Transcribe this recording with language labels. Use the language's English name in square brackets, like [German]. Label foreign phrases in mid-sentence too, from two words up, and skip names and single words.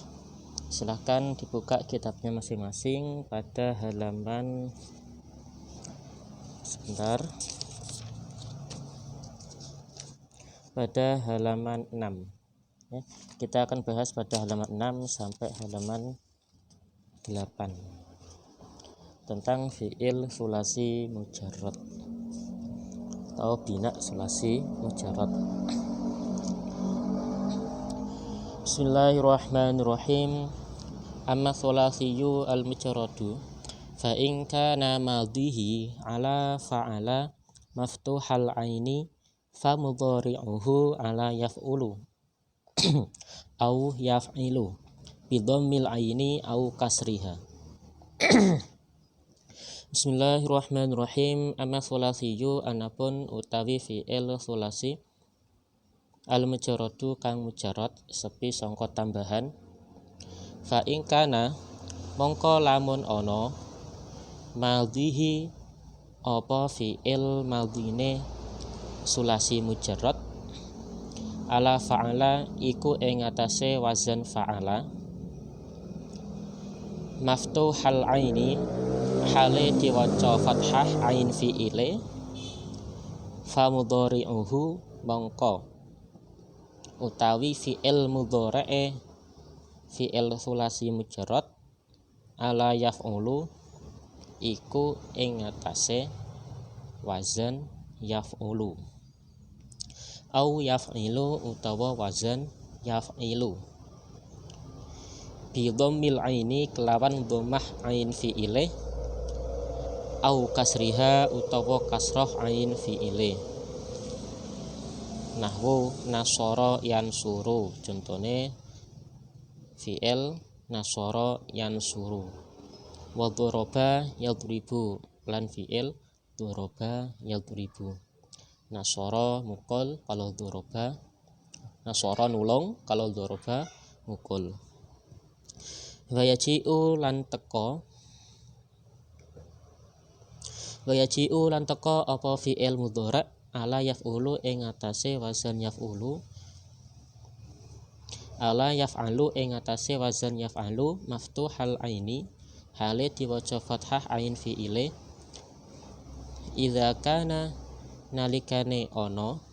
[Indonesian] Silahkan dibuka kitabnya masing-masing pada halaman pada halaman 6 ya. Kita akan bahas pada halaman 6 sampai halaman 8 tentang [Arabic] فعل ثلاثي مجرد [Indonesian] atau [Arabic] بناء ثلاثي مجرد. بسم الله الرحمن الرحيم. أما الثلاثي المجرد فإن كان ماضيه على فعل مفتوح العين فمضارعه على يفعل أو يفعل بضم العين أو كسرها. بسم الله الرحمن الرحيم. أما الثلاثي [Javanese] anapun utawi [Arabic] فعل ثلاثي المجرد [Javanese] kang mujarrad sepi sangka tambahan. [Arabic] فإن كان [Javanese] mongko lamun ana madhihi apa fi'il madhine [Arabic] ثلاثي مجرد على فعل [Javanese] iku ing atase wazan fa'ala [Arabic] مفتوح العين [Javanese] hale diwaca fathah ain fi'ile [Arabic] فمضارعه [Javanese] mongko utawi fi'il mudhari'e [Arabic] فعل ثلاثي مجرد على يفعل [Javanese] iku ing atase [Arabic] وزن يفعل أو يفعل [Javanese] utawa [Arabic] وزن يفعل بضم العين [Javanese] kelawan dhammah ain fi'ile [Arabic] أو كسرها [Javanese] utawa kasrah ain fi'ile. [Arabic] نحو نصر ينصر, [Javanese] contone fi'il [Arabic] نصر ينصر. وضرب يضرب [Javanese] lan fi'il [Arabic] ضرب يضرب. [Javanese] Nasara mukul kalau dharaba, nasara nulung kalau dharaba mukul. [Arabic] ويجيء [Javanese] lan teka apa [Arabic] فعل مضارع على يفعل [Javanese] ing atase [Arabic] وزن يفعل على يفعل [Javanese] ing atase [Arabic] وزن يفعل مفتوح العين [Javanese] hale diwaca fathah ain fi'ile [Arabic] إذا كان [Javanese] nalikane ana